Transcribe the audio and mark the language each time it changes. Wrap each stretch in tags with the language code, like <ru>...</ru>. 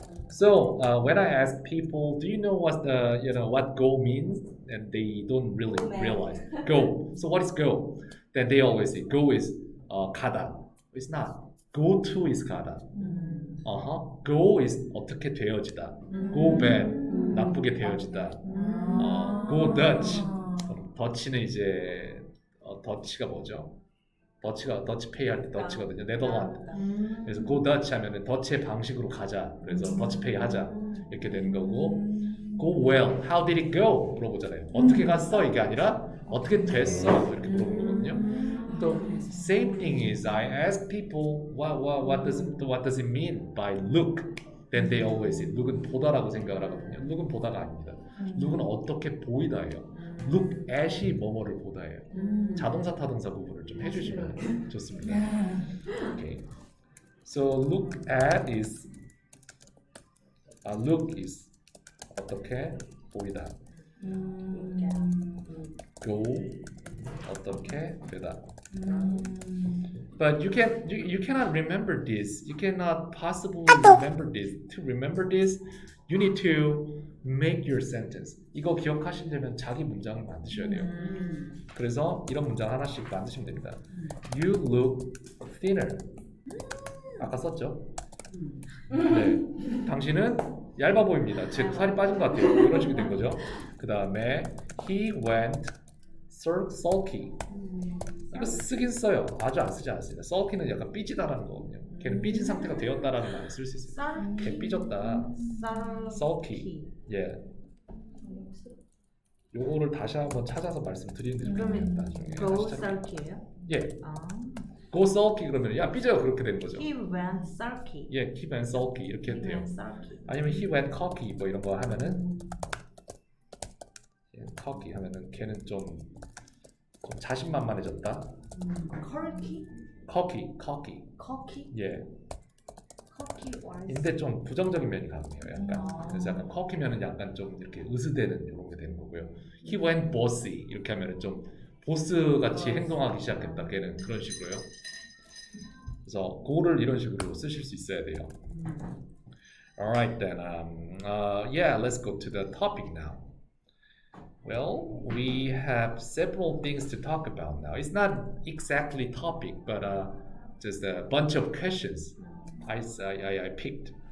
<en>So when I ask people, do you know what what go means, and they don't really realize go. So what is go? Then they always say go is 가다. It's not. Go to is 가다. Go is</en> <ko>어떻게 되어지다.</ko> <en>Go bad</en> <ko>나쁘게 되어지다.</ko> <en>Go Dutch.</en> <ko>더치는 이제 더치가 뭐죠? 더치페이 할 때 더치거든요. 네덜란드. 그래서 go Dutch 하면은 더치의 방식으로 가자. 그래서 더치페이 하자. 이렇게 되는 거고.</ko> <en>Go well. How did it go?</en> <ko>물어보잖아요. 어떻게 갔어? 이게 아니라 어떻게 됐어? 이렇게 물어보는 거거든요.</ko> <en>So same thing is I ask people what does it mean by look? Then they always say look은</en> <ko>보다라고 생각을 하거든요. look은 보다가 아닙니다. look은 어떻게 보이다예요. look at이 뭐뭐를 보다예요. 자동사 타동사 부분을 좀 해주시면 좋습니다.</ko> <en>Okay. So look at is look is</en> <ko>어떻게 보이다. go 어떻게 되다.</ko> <en>But you cannot remember this. You cannot possibly remember this. To remember this, you need to make your sentence.</en> <ko>이거 기억하시려면 자기 문장을 만드셔야 돼요. 그래서 이런 문장 하나씩 만드시면 됩니다.</ko> <en>You look thinner.</en> <ko>아까 썼죠? 네. 당신은 얇아 보입니다. 즉 살이 빠진 것 같아요. 이런 식이 된 거죠.</ko> <en>그 다음에 he went sulky.</en> <ko>이거 쓰긴 써요. 아주 안 쓰지 않습니다. sulky는 약간 삐지다라는 거거든요. 걔는 삐진 상태가 되었다라는 말을 쓸 수 있어요. 걔 삐졌다. sulky. 예. 요거를 다시 한번 찾아서 말씀드리는데 그러면 나중에</ko> <en>go</en> <ko>다시 찾- sulky예요? 예. 아. go sulky 그러면 야 삐져요 그렇게 되는 거죠.</ko> <en>He went sulky. 예, he went sulky 이렇게 He</en> <ko>해도 돼요.</ko> <en>went sulky.</en> <ko>아니면</ko> <en>he went cocky</en> <ko>뭐 이런 거 하면은 예, cocky 하면은 걔는 좀 자신만만해졌다.</ko> <en>Cocky? cocky. Cocky?</en> <ko>예.</ko> <en>Cocky was.</en> <ko>근데 좀 부정적인 면이 강해요. 약간. 그래서 약간 cocky면은 약간 좀 이렇게 으스대는 이런 게 되는 거고요.</ko> <en>He went bossy</en> <ko>이렇게 하면은 좀 보스 같이 행동하기 시작했다. 걔는 그런 식으로요. 그래서 그거를 이런 식으로 쓰실 수 있어야 돼요.</ko> <en>Alright then, yeah, let's go to the topic now. Well, we have several things to talk about now. It's not exactly topic, but just a bunch of questions I picked.</en>